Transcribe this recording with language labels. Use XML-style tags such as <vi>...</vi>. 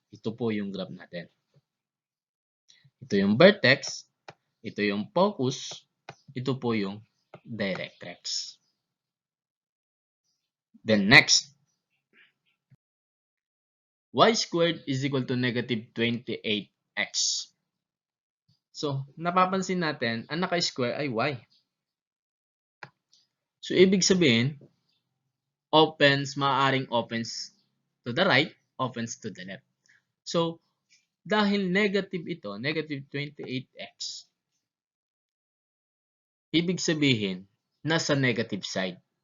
<tl>Ito po yung graph natin. Ito yung vertex. Ito yung focus. Ito po yung directrix.</tl> <en>Then, next. Y squared is equal to negative 28x.</en> <tl>So, napapansin natin, ang naka-square ay y. So, ibig sabihin, maaaring</tl> <en>opens to the right, opens to the left.</en> <tl>So, dahil negative ito, negative 28x, ibig sabihin, nasa negative side.</tl>